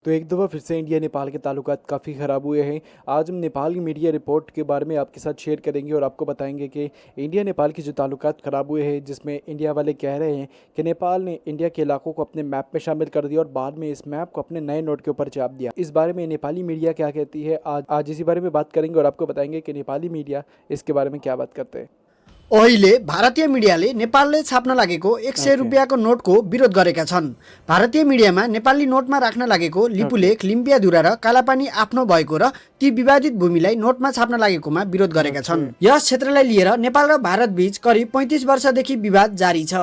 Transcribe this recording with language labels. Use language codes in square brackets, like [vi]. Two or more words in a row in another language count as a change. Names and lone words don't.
[hi] तो एक दफ़ा फिर से इंडिया नेपाल के ताल्लुकात काफ़ी ख़राब हुए हैं। आज हम नेपाल की [en] media report [hi] के बारे में आपके साथ शेयर करेंगे और आपको बताएंगे कि इंडिया नेपाल के जो ताल्लुकात ख़राब हुए हैं, जिसमें इंडिया वाले कह रहे हैं कि नेपाल ने इंडिया के इलाकों को अपने मैप में शामिल कर दिया और बाद में इस मैप को अपने नए नोट के ऊपर छाप दिया। इस बारे में नेपाली मीडिया क्या कहती है, आज इसी बारे में बात करेंगे और आपको बताएंगे कि नेपाली मीडिया इसके बारे में क्या बात करते हैं। [ne] अहिले भारतीय मिडियाले नेपालले छाप्न लागेको 100 रुपियाँको नोटको विरोध गरेका छन्। भारतीय मिडियामा नेपाली नोटमा राख्न लागेको लिपुलेख, लिम्पियाधुरा र कालापानी आफ्नो भएको र ती विवादित भूमिलाई नोटमा छाप्न लागेकोमा विरोध गरेका छन्। यस क्षेत्रलाई लिएर नेपाल र भारत बीच करिब 35 वर्षदेखि विवाद जारी छ।